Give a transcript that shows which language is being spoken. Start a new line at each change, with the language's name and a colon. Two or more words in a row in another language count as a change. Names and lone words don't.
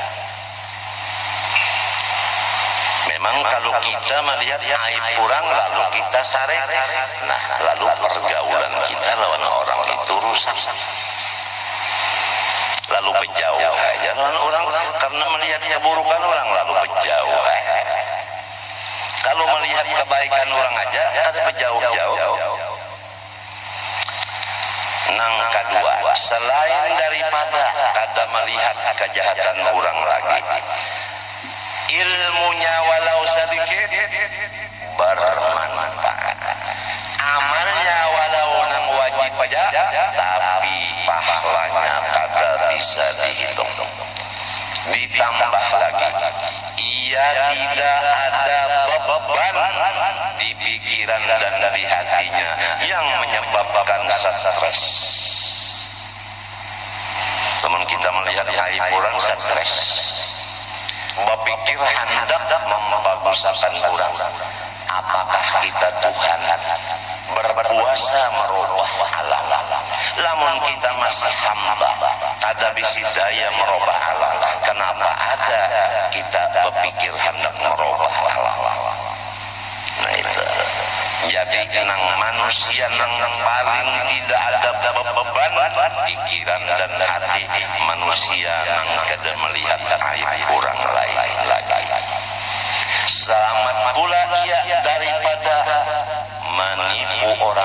Banjar: Memang kalau kita melihat aib orang lalu kita sarek, nah lalu pergaulan kita lawan orang itu rusak, lalu berjauh aja lawan orang karena melihat keburukan orang lalu berjauh. Kalau melihat kebaikan orang aja ada berjauh-jauh. Nang kedua, selain daripada kada melihat kejahatan orang lagi, ilmunya walau sedikit bermanfaat, amalnya walau nang wajib aja tapi pahalanya kada bisa dihitung.
Indonesian: Ditambah lagi, ia tidak ada beban di pikiran dan di hatinya yang menyebabkan stres.
Banjar: Teman kita melihat aib orang stres, berpikir hendak membaguskan orang.
Indonesian: Apakah kita Tuhan berkuasa merubah alam?
Banjar: Lamun kita masih hamba, ada bisi daya merubah alam. Kenapa ada kita berpikir hendak merubah alam? Nah itu. Jadi nang manusia nang paling tidak ada beban pikiran dan hati manusia nang kada melihat aib orang lain lagi. Selamat pula ia daripada menipu orang.